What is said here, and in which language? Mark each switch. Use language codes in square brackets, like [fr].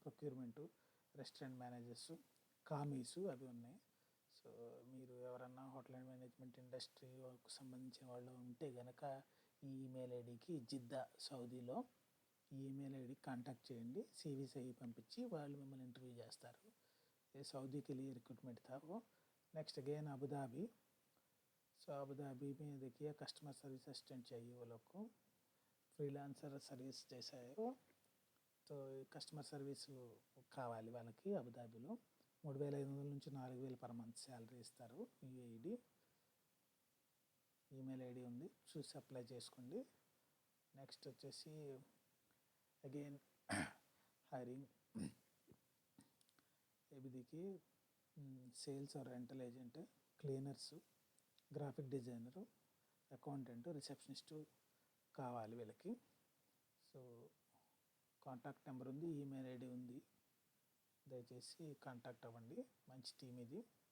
[te] Procurement, restaurant managers, కామీసు అవి ఉన్నాయి. So మీరు ఎవరన్నా హోటల్ అండ్ మేనేజ్మెంట్ ఇండస్ట్రీకి సంబంధించిన వాళ్ళు ఉంటే కనుక ఈ ఈమెయిల్ ఐడికి జిద్దా సౌదీలో ఈ ఈమెయిల్ ఐడికి కాంటాక్ట్ చేయండి. सीवीस అవి పంపించి వాళ్ళు మిమ్మల్ని ఇంటర్వ్యూ చేస్తారు. [hi] ये सऊदी के लिए रिक्रूटमेंट था वो. Next again Abu Dhabi. सो अबू धाबी में देखिए कस्टमर सर्विस असिस्टेंट चाहिए वो लोग को, फ्रीलांसर सर्विस जैसा है वो. तो [te] కస్టమర్ సర్వీస్ కావాలి వాళ్ళకి. అబుదాబీలో 3500 నుంచి 4000 పర్ మంత్ శాలరీ ఇస్తారు. యూఏఈడి. ఈమెయిల్ ఐడి ఉంది, చూసి అప్లై చేసుకోండి. నెక్స్ట్ వచ్చేసి [hi] अगेन हायरिंग ये भी देखिए, सेल्स और rental agent, [te] cleaners, graphic designer, accountant, receptionist కావాలి వీళ్ళకి. సో కాంటాక్ట్ నెంబర్ ఉంది, ఈమెయిల్ ఐడి ఉంది, దయచేసి కాంటాక్ట్ అవ్వండి. మంచి టీం ఇది.